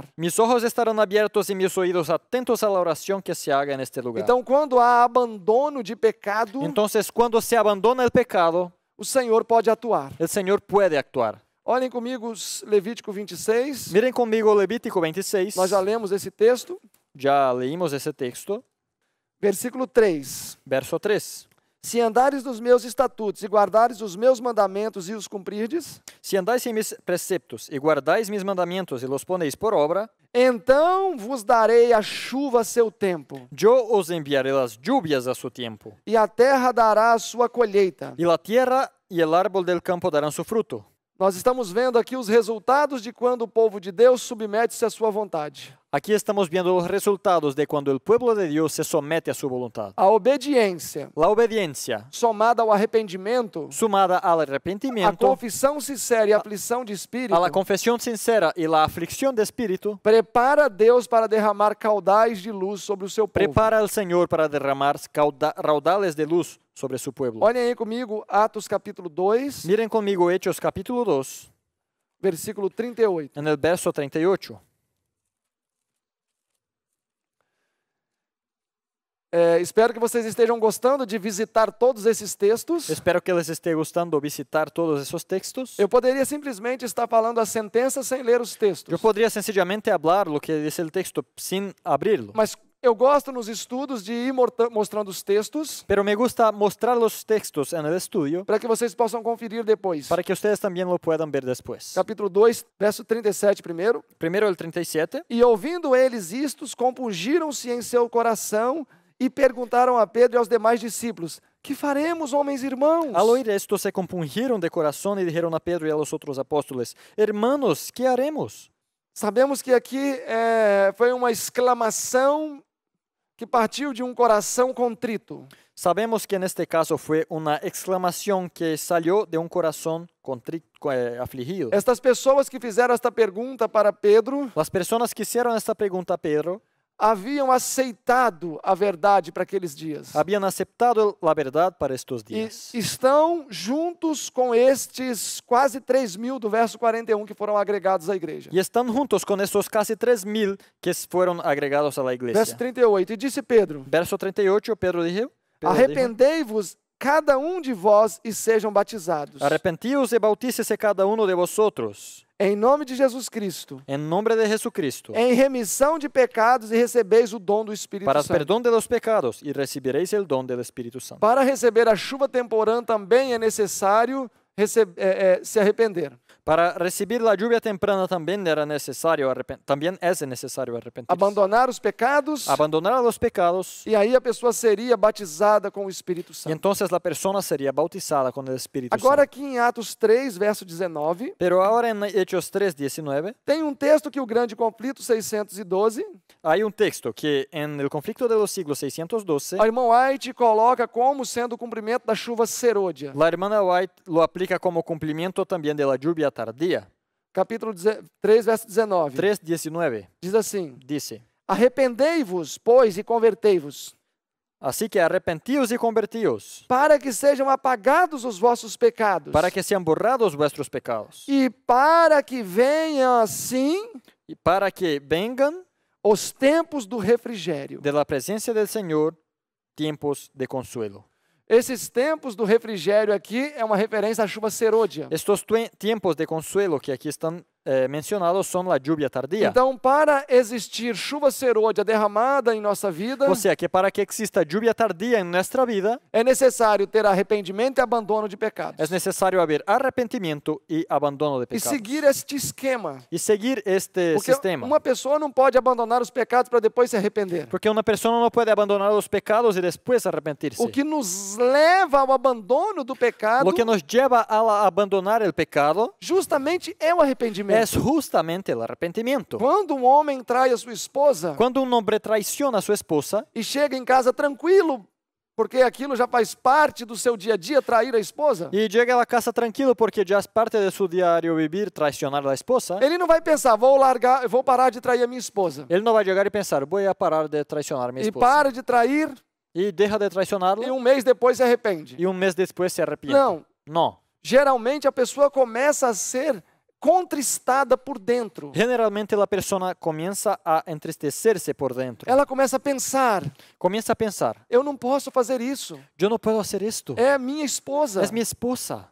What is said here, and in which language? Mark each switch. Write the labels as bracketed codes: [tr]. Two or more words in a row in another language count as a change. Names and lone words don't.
[es] Mis ojos estarán abiertos y mis oídos atentos a la oración que se haga en este lugar. [pt] Então, quando há abandono de pecado, [es] Entonces, cuando se abandona el pecado, [pt] o Senhor pode atuar. [es] el Señor puede actuar. [pt] Olhem comigo Levítico 26. [es] Miren conmigo Levítico 26. [pt] Nós já lemos esse texto. [es] Ya leímos ese texto. [pt] Versículo 3. [es] Verso 3. [pt] Se andares nos meus estatutos e guardares os meus mandamentos e os cumprirdes, [es] Si andáis en mis preceptos y guardáis mis mandamientos y los ponéis por obra, [pt] então vos darei a chuva a seu tempo, [es] yo os enviaré las lluvias a su tiempo, [pt] e a terra dará a sua colheita. [es] y la tierra y el árbol del campo darán su fruto. [pt] Nós estamos vendo aqui os resultados de quando o povo de Deus submete-se à sua vontade. [es] Aquí estamos viendo los resultados de cuando el pueblo de Dios se somete a su voluntad. [pt] A obediência, [es] La obediencia, [pt] somada ao arrependimento, [es] sumada al a arrepentimiento, [pt] confissão sincera e a aflição de espírito, [es] a la confesión sincera y la aflicción de espíritu, [pt] prepara Deus para derramar caudais de luz sobre o seu povo. [es] prepara al Señor para derramar raudales de luz sobre su pueblo. [pt] Olhem aí comigo Atos capítulo 2, [es] Miren conmigo Hechos capítulo 2, [pt] versículo 38. [es] en el verso 38. [pt] Espero que vocês estejam gostando de visitar todos esses textos. [es] Espero que les esté gustando visitar todos esos textos. [pt] Eu poderia simplesmente estar falando a sentença sem ler os textos. [es] Yo podría sencillamente hablar lo que dice el texto sin abrirlo. [pt] Mas eu gosto nos estudos de ir mostrando os textos [es] Pero me gusta mostrar los textos en el estudio [pt] para que vocês possam conferir depois. [es] para que ustedes también lo puedan ver después. [pt] Capítulo 2, verso 37 primeiro. [es] Primero el 37. [pt] E ouvindo eles istos, compungiram-se em seu coração e perguntaram a Pedro e aos demais discípulos: que faremos, homens irmãos? [es] Al oír esto se compungieron de corazón y dijeron a Pedro y a los otros apóstoles: Hermanos, ¿qué haremos? [pt] Sabemos que aqui foi uma exclamação que partiu de um coração contrito. [es] Sabemos que en este caso fue una exclamación que salió de un corazón afligido. [pt] Estas pessoas que fizeram esta pergunta para Pedro [es] Las personas que hicieron esta pregunta a Pedro [pt] haviam aceitado a verdade para aqueles dias. [es] habían aceptado la verdad para estos [pt] E [es] días. [pt] estão juntos com estes quase 3.000 do verso 41 que foram agregados à igreja. [es] Y están juntos con estos casi 3,000 que fueron agregados a la [pt] Verso [es] iglesia. [pt] 38. E disse Pedro: [es] Verso 38, Pedro dijo: [pt] arrependei-vos cada um de vós e sejam batizados. [es] Arrepentíos y bautícese cada uno de vosotros [pt] Em nome de Jesus Cristo, [es] en nombre de Jesucristo [pt] em remissão de pecados e recebeis o dom do Espírito [es] para [pt] Santo. [es] perdón de los pecados y recibiréis el don del Espíritu Santo. [pt] Para receber a chuva temporã também é necessário se arrepender. [es] Para recibir la lluvia temprana también es necesario arrepentirse. [pt] Abandonar os pecados, [es] Abandonar los pecados [pt] e aí a pessoa seria batizada com o Espírito [es] y [pt] Santo. [es] entonces la persona sería bautizada con el Espíritu [pt] Agora [es] Santo. [pt] aqui em Atos 3, verso 19, [es] Pero ahora en Hechos 3:19 [pt] tem um texto que o grande conflito 612, [es] hay un texto que en el conflicto de los siglos 612 [pt] a irmã White coloca como sendo o cumprimento da chuva serôdia. [es] la hermana White lo aplica como cumplimiento también de la lluvia tardía. [pt] Capítulo 3, verso 19. [es] 3:19 [pt] Diz assim: [es] dice: [pt] Arrependei-vos, pois, e convertei-vos, [es] Así que arrepentíos y convertíos, [pt] para que sejam apagados os vossos pecados, [es] para que sean borrados vuestros pecados, [pt] e para que venham assim [es] y para que vengan [pt] os tempos do refrigério. [es] de la presencia del Señor tiempos de consuelo. [pt] Esses tempos do refrigério aqui é uma referência à chuva serôdia. [es] Estos tiempos de consuelo que aquí están mencionados son la lluvia tardía. [pt] Então, para existir chuva serôdia derramada em nossa vida, [es] O sea que para que exista lluvia tardía en nuestra vida, [pt] é necessário ter arrependimento e abandono de pecados. [es] es necesario haber arrepentimiento y abandono de [pt] E [es] pecados. [pt] seguir este esquema. [es] Y seguir este [pt] Porque [es] sistema. [pt] uma pessoa não pode abandonar os pecados para depois se arrepender. [es] Porque una persona no puede abandonar los pecados y después arrepentirse. [pt] O que nos leva ao abandono do pecado [es] Lo que nos lleva a abandonar el pecado [pt] justamente é o arrependimento. [es] es justamente el arrepentimiento. [pt] Quando um homem trai a sua esposa [es] Cuando un hombre traiciona a su esposa [pt] e chega em casa tranquilo, porque aquilo já faz parte do seu dia a dia, trair a esposa, [es] y llega a la casa tranquilo porque ya es parte de su diario vivir traicionar a la esposa, [pt] ele não vai pensar, vou parar de trair a minha esposa. [es] él no va a llegar y pensar, voy a parar de traicionar a mi [pt] E [es] esposa. [pt] para de trair [es] Y deja de traicionarla [pt] e um mês depois se arrepende. [es] y un mes después se arrepiente. [pt] Não, [es] No. [pt] geralmente a pessoa começa a ser contristada por dentro. [es] Generalmente la persona comienza a entristecerse por dentro. [pt] Ela começa a pensar, [es] Comienza a pensar, [pt] eu não posso fazer isso. [es] yo no puedo hacer esto. [pt] É a minha esposa. [es] Es mi esposa.